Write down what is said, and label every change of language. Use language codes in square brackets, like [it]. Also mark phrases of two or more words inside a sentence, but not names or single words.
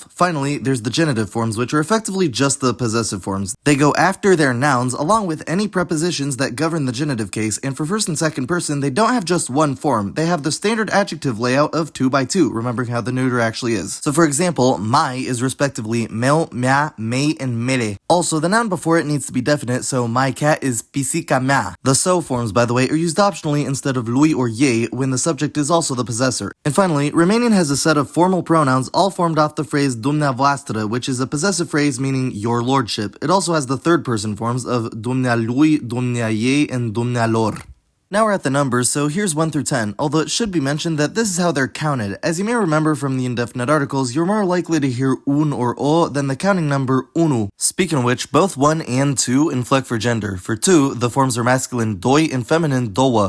[en] Finally, there's the genitive forms, which are effectively just the possessive forms. They go after their nouns, along with any prepositions that govern the genitive case, and for first and second person, they don't have just one form. They have the standard adjective layout of 2 by 2, remembering how the neuter actually is. So for example, mai is respectively [ro] meu, mea, mei, [en] and mele. Also, the noun before it needs to be definite, so my cat is [ro] pisica mea. [en] The so forms, by the way, are used optionally instead of lui or ye when the subject is also the possessor. And finally, Romanian has a set of formal pronouns all formed off the phrase dumneavoastră, which is a possessive phrase meaning your lordship. It also has the third person forms of [ro] dumnealui, dumneaei, [en] and dumnealor. Now we're at the numbers, so here's 1 through 10, although it should be mentioned that this is how they're counted. As you may remember from the indefinite articles, you're more likely to hear un or o than the counting number unu. Speaking of which, both 1 and 2 inflect for gender. For 2, the forms are masculine doi and feminine doua.